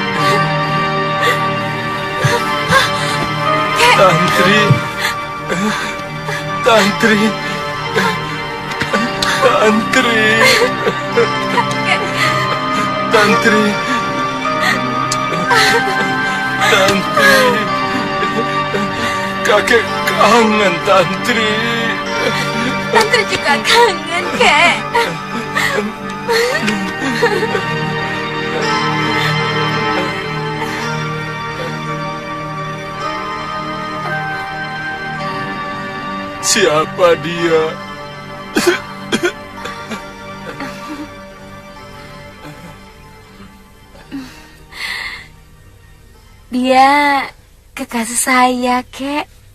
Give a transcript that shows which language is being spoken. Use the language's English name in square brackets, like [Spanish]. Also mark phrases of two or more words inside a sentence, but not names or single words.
[Indonesian] Tantri, Tantri, Tantri, Tantri, Tantri, kakek kangen Tantri. Tantri juga kangen, Kek. Siapa dia? Dia kekasih saya, Kek.